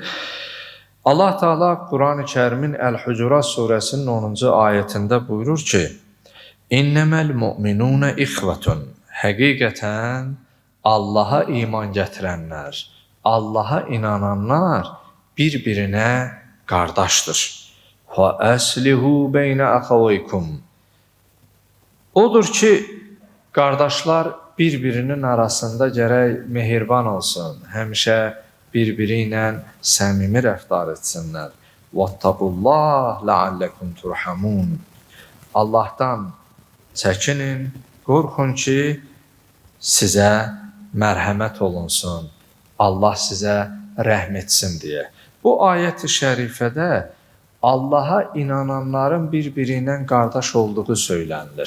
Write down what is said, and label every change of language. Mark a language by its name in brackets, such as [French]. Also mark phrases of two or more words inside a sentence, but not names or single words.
[Azerbaijani] Allah Teala Qurani-Kərimin Əl-Hucurat surəsinin 10-cu ayətində buyurur ki, [Arabic] إنما المؤمنون إخوة. [Azerbaijani] Həqiqətən Allaha iman gətirənlər, Allaha inananlar bir-birinə qardaşdır. [Arabic] فَأَسْلِهُ بَيْنَ أَخَوَيْكُمْ. [Azerbaijani] Odur ki, qardaşlar bir-birinin arasında gərək mehriban olsun, həmişə bir-biri ilə səmimi rəftar etsinlər. [Arabic] وَاتَّقُوا لَعَلَّكُمْ تُرْحَمُونَ. [Azerbaijani] Allahdan çəkinin, qorxun ki, sizə mərhəmət olunsun, Allah sizə rəhm etsin deyə. Bu ayət-i şərifədə Allaha inananların bir-biri ilə qardaş olduğu söylənilir.